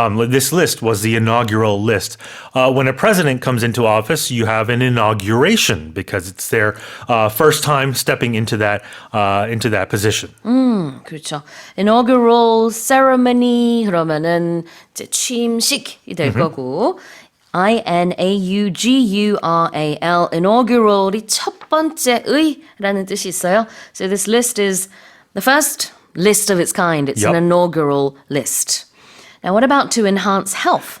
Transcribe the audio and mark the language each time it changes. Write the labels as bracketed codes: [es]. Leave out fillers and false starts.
[en] This list was the inaugural list. When a president comes into office, you have an inauguration because it's their first time stepping into that position. [ko] 그렇죠. [en] Inaugural ceremony [ko] 그러면은 이제 취임식이 될 거고 INAUGURAL inaugural이 첫 번째의라는 뜻이 있어요. [en] So this list is the first list of its kind. It's an inaugural list. Now, what about to enhance health?